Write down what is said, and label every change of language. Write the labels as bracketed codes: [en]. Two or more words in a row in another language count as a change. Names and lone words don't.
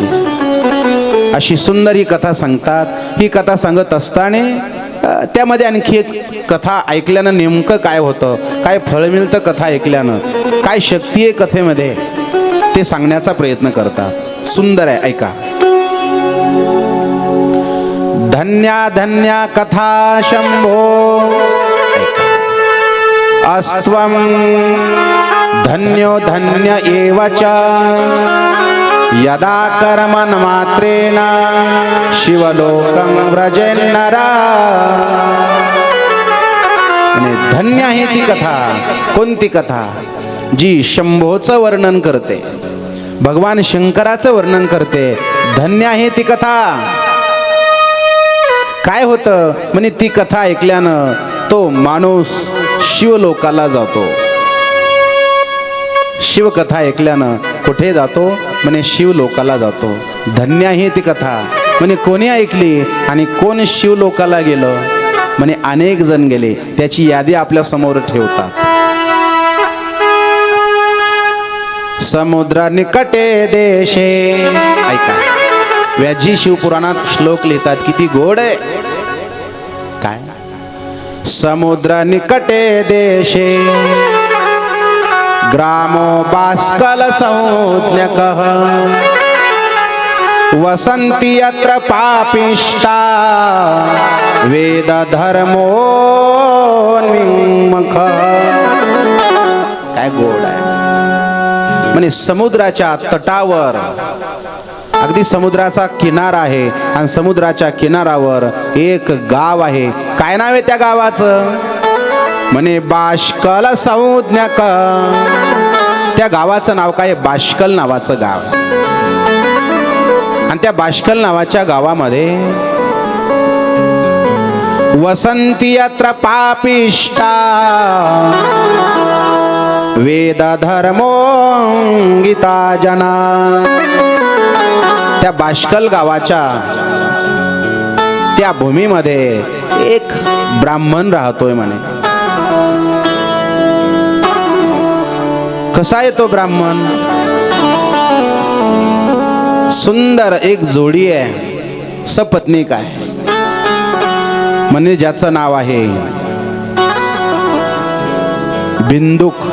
[mr] अशी सुंदर ही कथा सांगतात. ही कथा सांगत असताना त्यामध्ये आणखी एक कथा ऐकल्यानं नेमकं काय होतं, काय फळ मिळतं कथा ऐकल्यानं, काय शक्ती आहे कथेमध्ये, ते सांगण्याचा प्रयत्न करतात. सुंदर आहे, ऐका. [sa] धन्या धन्या कथा शंभो अस्त्वं धन्यो धन्य एव च यदा कर्मन् मात्रेण शिवलोकं व्रजेन्नरा. [mr] धन्य आहे ती कथा. कोणती कथा? जी शंभोचं वर्णन करते, भगवान शंकराचं वर्णन करते. धन्य आहे ती कथा. काय होतं म्हणे ती कथा ऐकल्यानं तो माणूस शिवलोकाला जातो. शिवकथा ऐकल्यानं कुठे जातो? म्हणे शिवलोकाला जातो. धन्य आहे ती कथा. म्हणे कोणी ऐकली आणि कोण शिवलोकाला गेलं? म्हणे अनेक जण गेले. त्याची यादी आपल्या समोर ठेवतात. [sa] समुद्र निकटे देशे, [mr] ऐका. व्याजी शिवपुराणात श्लोक लिहितात, किती गोड आहे. काय? [sa] समुद्र निकटे देशे ग्रामो बाष्कल संज्ञकः वसन्ति यत्र पापिष्टा वेद धर्मोन्मुखः. [mr] काय गोड आहे. म्हणजे समुद्राच्या तटावर, अगदी समुद्राचा किनारा आहे आणि समुद्राच्या किनारावर एक गाव आहे. काय नाव आहे त्या गावाचं? म्हणे [sa] बाष्कल संज्ञक. [mr] त्या गावाचं नाव काय? बाष्कल नावाचं गाव. आणि त्या बाष्कल नावाच्या गावामध्ये [sa] वसंती यत्र पापिष्टा वेद धर्मो गीता जना. [mr] त्या बाष्कल गावाच्या त्या भूमीमध्ये एक ब्राह्मण राहतोय म्हणे. कसा आहे तो ब्राह्मण? सुंदर एक जोडी आहे, सपत्नीक आहे, म्हणजे ज्याचं नाव आहे बिंदुक.